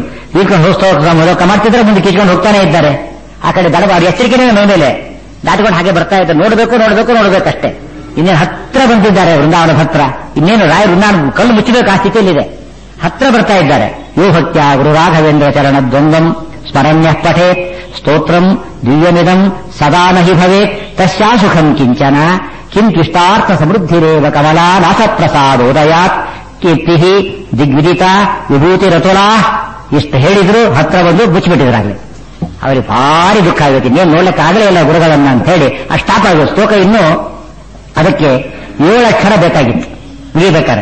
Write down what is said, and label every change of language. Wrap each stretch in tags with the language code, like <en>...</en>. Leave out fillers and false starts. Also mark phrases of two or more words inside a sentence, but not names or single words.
<kn>ಈಕೊಂಡು ಹೋಗ್ತಾ ಮಾಡ್ತಿದ್ರೆ ಮುಂದೆ ಕಿಚ್ಕೊಂಡು ಹೋಗ್ತಾನೆ ಇದ್ದಾರೆ. ಆ ಕಡೆ ದಡಬ ಅವ್ರ ಎಚ್ಚರಿಕೆನೇ ಮೇಲೆ ದಾಟಿಕೊಂಡು ಹಾಗೆ ಬರ್ತಾ ಇದ್ದಾರೆ. ನೋಡ್ಬೇಕಷ್ಟೇ. ಇನ್ನೇನು ಹತ್ರ ಬಂದಿದ್ದಾರೆ ವೃಂದಾವನ ಹತ್ರ. ಇನ್ನೇನು ರಾಯ ವೃಂದಾವನ ಕಲ್ಲು ಮುಚ್ಚಬೇಕು ಆ ಸ್ಥಿತಿಯಲ್ಲಿದೆ. ಹತ್ರ ಬರ್ತಾ ಇದ್ದಾರೆ.</kn> <sa>ಯೋ ಭಕ್ತ್ಯ ಗುರು ರಾಘವೇಂದ್ರ ಚರಣ ದ್ವಂದ್ವಂ ಸ್ಮರಣ್ಯ ಪಠೇತ್ ಸ್ತೋತ್ರಂ ದಿವ್ಯಮಿದಂ ಸದಾ ನಹಿ ಭವೇತ್ ತಸ್ಯಾ ಸುಖಂ ಕಿಂಚನ ಕಿಂತ್ವಿಷ್ಟಾರ್ಥ ಸಮೃದ್ಧಿರೇವ ಕಮಲಾ ನಾಥ ಪ್ರಸಾದೋದಯಾತ್ ಕೀರ್ತಿ ದಿಗ್ವಿದಿತ ವಿಭೂತಿ ರತುಲಾ.</sa> <kn>ಇಷ್ಟು ಹೇಳಿದ್ರು ಹತ್ರ ಬಂದು ಮುಚ್ಚಿಬಿಟ್ಟಿದ್ರಾಗಲಿ. ಅವರಿಗೆ ಭಾರಿ ದುಃಖ ಆಗುತ್ತೆ. ಇನ್ನೇನು ನೋಡ್ಲಿಕ್ಕೆ ಆಗಲೇ ಇಲ್ಲ ಗುರುಗಳನ್ನ ಅಂತ ಹೇಳಿ ಆ ಸ್ಟಾಪ್ ಆಗೋದು. ಶ್ಲೋಕ ಇನ್ನೂ ಅದಕ್ಕೆ 7 ಅಕ್ಷರ ಬೇಕಾಗಿತ್ತು ಮುಗಿಬೇಕಾರೆ.</kn>